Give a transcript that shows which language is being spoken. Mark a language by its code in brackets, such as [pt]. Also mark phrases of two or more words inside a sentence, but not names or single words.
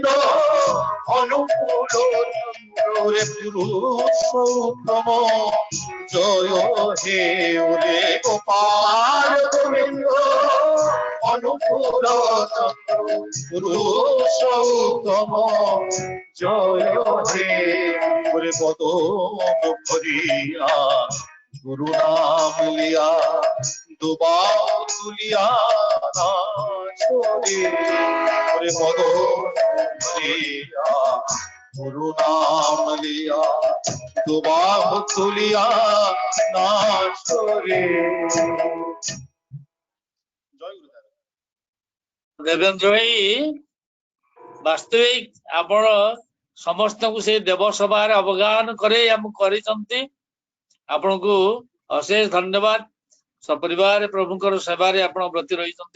[bn] অনুকূল চন্দ্র রে পুরুষোত্তম জয় হে ওরে গোপাল গোবিন্দ অনুকূল চন্দ্র পুরুষোত্তম জয় হে ওরে পদ ভরিয়া গুরু নাম লিয়া দুবা তুলিয়া নাচরে ওরে পদ ভরিয়া গুরু নাম লিয়া দুবা তুলিয়া নাচরে। [or] ଦେବେନ୍ଦ୍ର ଭାଇ ବାସ୍ତବିକ ଆପଣ ସମସ୍ତଙ୍କୁ ସେଇ ଦେବ ସଭାରେ ଅବଗାହନ କରେଇ ଆମକୁ କରିଛନ୍ତି। ଆପଣଙ୍କୁ ଅଶେଷ ଧନ୍ୟବାଦ। ସପରିବାର ପ୍ରଭୁଙ୍କର ସେବାରେ ଆପଣ ବ୍ରତୀ ରହିଛନ୍ତି।